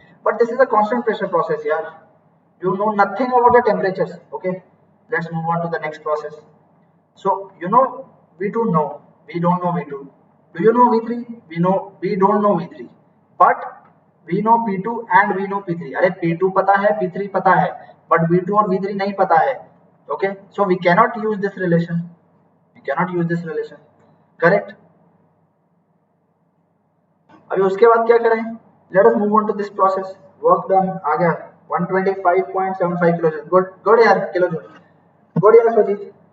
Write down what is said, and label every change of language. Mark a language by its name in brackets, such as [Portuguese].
[English] But this is a constant pressure process, yeah. You know nothing about the temperatures. Okay. Let's move on to the next process. So you know V2, no. We don't know V2. Do you know V3? We don't know V3. But we know P2 and we know P3. [Hindi] अरे P2 पता है, P3 पता है, but V2 और V3 नहीं पता है. [English] Okay, so we cannot use this relation. Correct? [Hindi] अभी उसके बाद क्या करें? [English] Let us move on to this process. Work done आ गया 125.75 kilojoule. Good यार, kilojoule. Good यार Swajit.